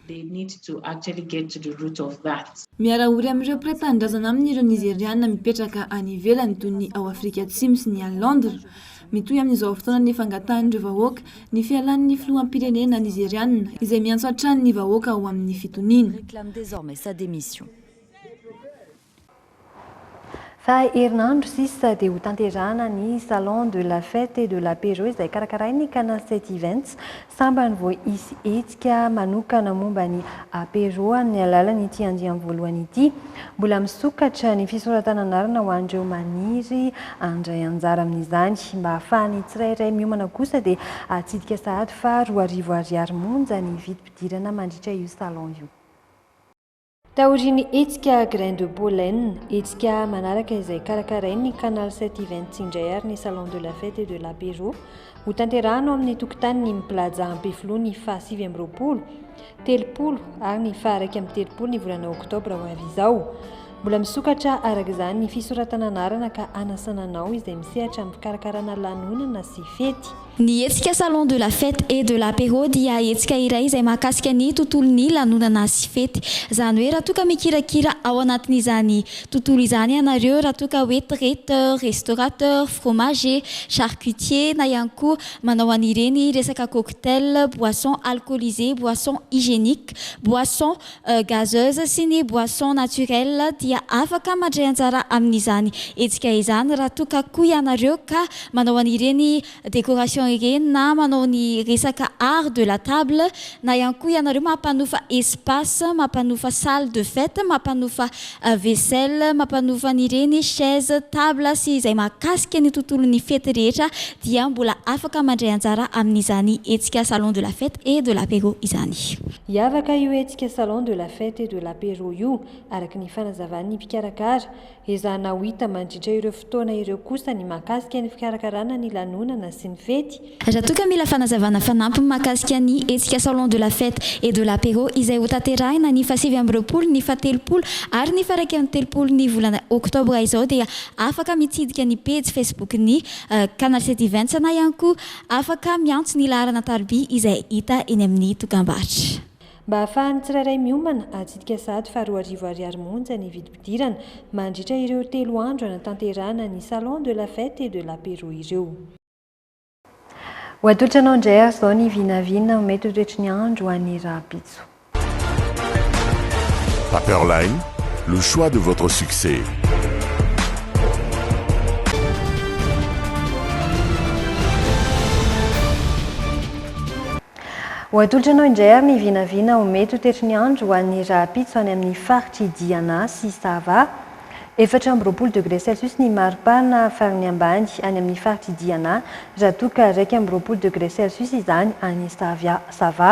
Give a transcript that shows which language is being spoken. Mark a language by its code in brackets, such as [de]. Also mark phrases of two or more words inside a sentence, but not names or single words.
[mg] Miarahory amin'ireo mpiray-tanindrazana amin'ireo nigeriana mipetraka any ivelany toy ny ao Afrika Atsimo sy ny a Londres. Mitohy amin'izao fotoana ny fangatahan'ireo vahoaka ny fialan'ny filoham-pirenena nigeriana izay miantso hatrany ny vahoaka ao amin'ny fitoniana. Fa herinandro sisa dia ho tanterahana ny [fr] salon de la fête et de l'apéro [mg] izay karakarainy Canal 7 Events sambany vao hisy hetsika manokana momba ny apéro amin'ny alalan'ny ity andiam voalohany ity. Mbola misokatra ny fisoratana anarana ho an'ireo maniry andray anjara amin'izany. Mba ahafahany tsirairay miomana kosa dia atsidika sahady fa 2,000 monja ny vidim-pidirana mandritra io salon io. Taoriny hetsika [fr] grain de pollen, [mg] hetsika manaraka izay karakarainy Canal 7 Events indray ary ny [fr] salon de la fête et de l'apéro [mg] ho tanterahana amin'ny tokotany ny plaza Ampefiloha ny faha 7 30 ary ny faha 1 ny volana oktobra ho avy izao. Mbola misokatra araka izany ny fisoratana anarana ka anasananao izay misehatra amin'ny fikarakarana lanonana sy fety. Ny hetsika [fr] salon de la fête et de l'apéro [mg] dia hetsika iray izay mahakasika ny tontolon'ny lanonana sy fety. Izany hoe raha toka mikirakira ao anatin'izany tontolo izany ianareo, raha toka hoe [fr] traiteur, restaurateur, fromager, charcutier [mg] na ihany koa manao an'ireny resaka [fr] cocktail, boisson alcoolisée, boisson hygiénique, boisson gazeuse [mg] sy ny [fr] boisson naturelle [mg] dia afaka mandray anjara amin'izany hetsika izany raha toka koa ianareo ka manao an'ireny décoration animation ireny na manao ny resaka [fr] art de la table [mg] na ihany koa ianareo mampanofa espace, mampanofa [fr] salle de fête, [mg] mampanofa vaisselle, mampanofa nyreny [fr] chaise, table [mg] sy izay mahakasika ny tontolon'ny fety rehetra dia mbola afaka mandray anjara amin'izany etsika [fr] salon de la fête et de l'apéro [mg] izany. Hiavaka io etsika [fr] salon de la fête et de l'apéro [mg] io araka ny fanazavan'ny mpikarakara ezahana ho hita mandritra ireo fotoana ireo kosa ny mahakasika ny fikarakarana ny lanonana sy ny fety. Raha toa ka mila fanazavana fanampy mahakasika ny etsika [fr] salon de la fête et de l'apéro [mg] izay ho tanterahina ny fasivy amby roapolo, ny fatelopolo ary ny faraiky amby telopolo ny volana oktobra izao dia afaka mitsidika ny page Facebook ny Canal 7 Events na ihany koa afaka miantso ny laharana tarby izay hita eny amin'ny dokam-barotra. Mba hahafahan'ny tsirairay miomana atsidika sady fa 4 ariary monja ny vidim-pidirana mandritra ireo 3 andro anatanterahana ny [fr] salon de la fête et de l'apéro [mg] ireo. Ho atolotranao indray ary izao ny vinavina mety ho toetry ny andro any Rahapitso. [fr] Paperline, le choix de votre succès. [mg] Ho atolotranao indray ary ny vinavina ho mety ho toetry ny andro ho an'ny Rahapitso any amin'ny faritry Diana sy Sava. 4 [fr] degré Celsius [mg] ny maripana farany ambany any amin'ny faritry Diana, raha toa ka 2 [fr] degré Celsius [mg] izany any Sava.